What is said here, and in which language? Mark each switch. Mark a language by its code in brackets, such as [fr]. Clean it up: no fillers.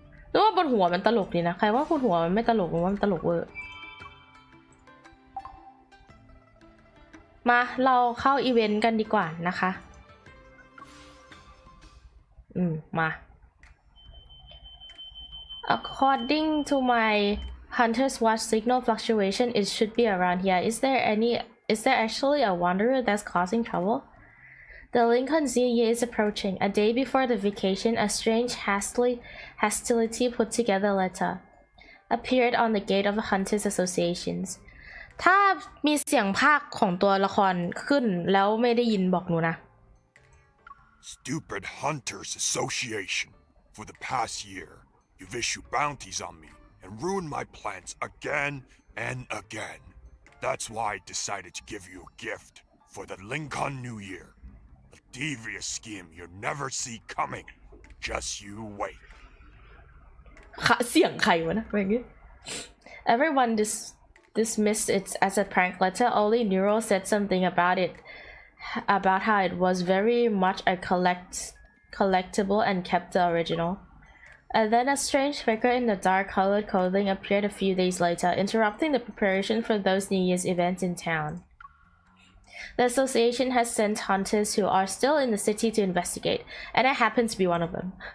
[th] หรือว่าบนหัวมันตลกดีนะใครว่าบนหัวมันไม่ตลกหรือว่ามันตลกเวอร์มาเราเข้าอีเวนต์กันดีกว่านะคะมา [en] According to my Hunter's Watch signal fluctuation it should be around here is there actually a wanderer that's causing trouble The Lincoln New Year is approaching. A day before the vacation, a strange hostility put together letter appeared on the gate of the Hunters Associations. [th] ถ้ามีเสียงพากย์ของตัวละครขึ้นแล้วไม่ได้ยินบอกหนูนะ [en] Stupid Hunters Association. For the past year, you've issued bounties on me and ruined my plans again and again. That's why I decided to give you a gift for the Lincoln New Year.A devious scheme you'll never see coming. Just you wait. [th] เสียงใครวะนะแบบนี้ [en] Everyone dismissed it as a prank letter. Only Nero said something about how it was very much a collectible and kept the original. And then a strange figure in the dark-colored clothing appeared a few days later, interrupting the preparation for those New Year's events in town.The association has sent hunters who are still in the city to investigate, and I happen to be one of them.